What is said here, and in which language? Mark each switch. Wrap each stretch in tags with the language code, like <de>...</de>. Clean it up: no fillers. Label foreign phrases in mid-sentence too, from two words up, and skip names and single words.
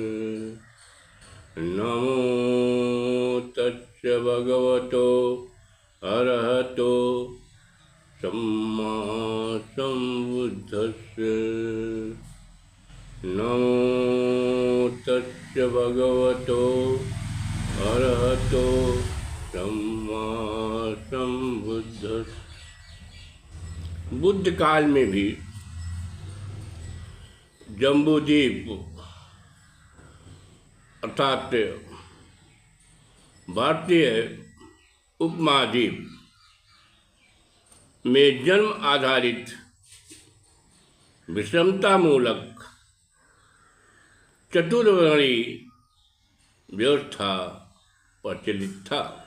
<pi>नमो तस्य भगवतो अरहतो सम्मा सम्बुद्धस्य। नमो तस्य भगवतो अरहतो सम्मा सम्बुद्धस्य।</pi> <hi>बुद्ध काल में भी जम्बूद्वीप अर्थात भारतीय उपमहाद्वीप में जन्म आधारित विषमतामूलक चतुर्वर्णी व्यवस्था प्रचलित था।</hi>